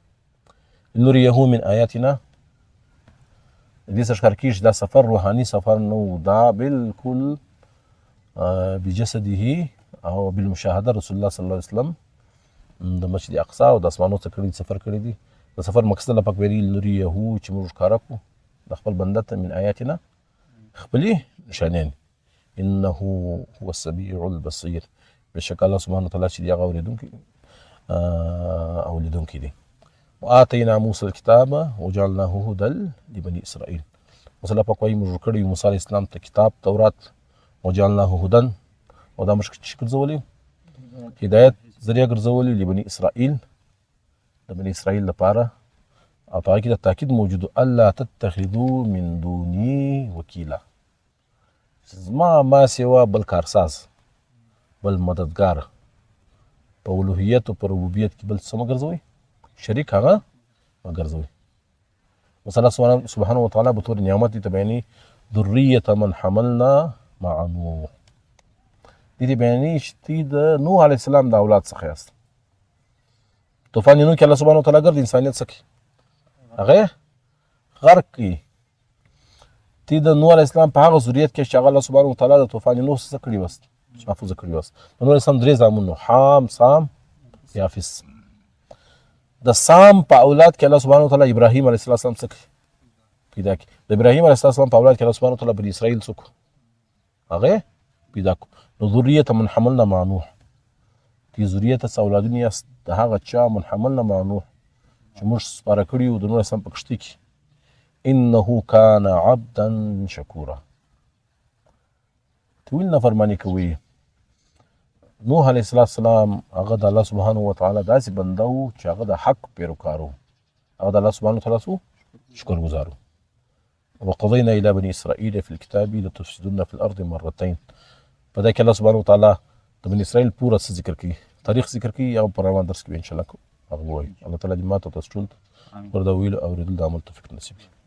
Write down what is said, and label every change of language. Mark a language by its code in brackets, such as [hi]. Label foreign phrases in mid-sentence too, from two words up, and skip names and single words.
[ar] نوریه من آیاتنا، [ps] دې څه ښکار کېږي چې دا سفر روحاني سفر نه و، دا بالکل بجسده او بالمشاهده رسول الله [ar] صلی الله علیه وسلم [ps] د مسجد اقصی او د اسمانو څخه کړي سفر کړی دی. د سفر مقصد الله پاک ویلي نوریه چې موږ ښکاره کړو د خپل بنده ته [ar] من آیاتنا [ps] خپلې نشانیانې، [ar] انه هو السمیع البصیر، [ps] بېشکه [ar] الله سبحانه وتعالی [ps] چې دی هغه اورېدونکی او لیدونکی دی. [ar] وآتینا موسی الکتاب وجعلناه هدى لبني اسرائیل، [ps] اوس الله پاک وایي موږ کړی موسی [ar] علیه السلام [ps] ته کتاب تورات، [ar] وجعلناه هدى، [ps] او دا موږ چې ګرځولی هدایت ذریعه ګرځولی [ar] لبني اسرائیل، [ps] د بني اسرائیل لپاره. او په هغه کې د تاکید موجود الله [ar] تتخذوا من دوني وکیلا، [ps] زما ما سوا بل کارساز بل مددگار په الوهیت او په ربوبیت کې بل څه مه ګرځوئ شریک هغه مه ګرځوئ. اوس [ar] الله سبحانه وتعالی [ps] بطور نعمت دې ته بیانوي [ar] ذریة من حملنا مع نوح، [ps] دې ته بیانوي چې د نوح [ar] علیه السلام [ps] د اولاد څخه یاست. طوفان نوح کې [ar] الله سبحانه وتعالی [ps] ګرځي انسانیت سکی هغه غرق کی تی د نوح [ar] علیه السلام [ps] په هغه ذریت کې چې هغه [ar] الله سبحانه وتعالی [ps] د طوفان نوح څخه کړي وست محفوظ کړي وست نوح [ar] علیه السلام [ps] 3 زامن حام سام یافس د سام په اولاد کې [ar] الله سبحانه وتعالی [ps] ابراهیم [ar] علیه السلام [ps] څخه پیدا کی د ابراهیم [ar] علیه السلام [ps] په اولاد کې [ar] الله سبحانه وتعالی [ps] بنی اسرائیل څخه هغه پیدا کو نو [ar] ذریه من حملنا مع نوح [ps] تی ذریه اولادونه یاست د هغه چا [ar] من حملنا مع نوح [ps] چې موږ سپاره کړي وو د نوح سم په کښتۍ کې [ar] انه کان عبدا شکورا [ps] ته ولې نافرماني کوي نوح [ar] علیه السلام [ps] هغه د [ar] الله سبحانه وتعالی [ps] داسې بنده و چې هغه د حق پیروکار و هغه د [ar] الله سبحانه وتعالی [ps] شکر گزار و [ar] وقضینا الی بني اسرائیل فی الكتاب لتفسدن فی الارض مرتين [ps] په دا کې [ar] الله سبحانه وتعالی [ps] د بني اسرائیل پوره څه ذکر کوي تاریخ ذکر کوي هغه په روان درس کې [ar] ان شاء الله [ps] هغه وایي الله تعالی دې ماته تاسو ټول پر دا ویلو اورېدل د عمل توفیق نصیب کړي